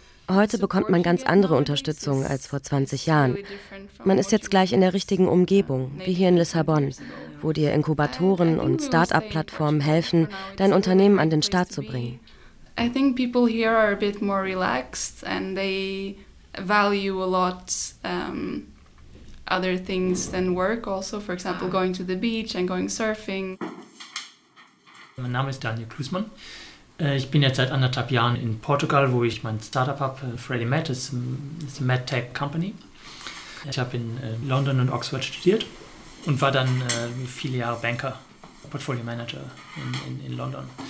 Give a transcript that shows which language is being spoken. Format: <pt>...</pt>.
<de>Heute bekommt man ganz andere Unterstützung als vor 20 Jahren. Man ist jetzt gleich in der richtigen Umgebung, wie hier in Lissabon, wo dir Inkubatoren und Start-up-Plattformen helfen, dein Unternehmen an den Start zu bringen.</de> <en>I think people here are a bit more relaxed and they value a lot other things than work also, for example, going to the beach and going surfing.</en> <de>Mein Name ist Daniel Klusmann. Ich bin jetzt seit 1,5 Jahren in Portugal, wo ich mein Startup habe, FreddyMed, das ist eine MedTech Company. Ich habe in London und Oxford studiert und war dann viele Jahre Banker, Portfolio Manager in London.</de>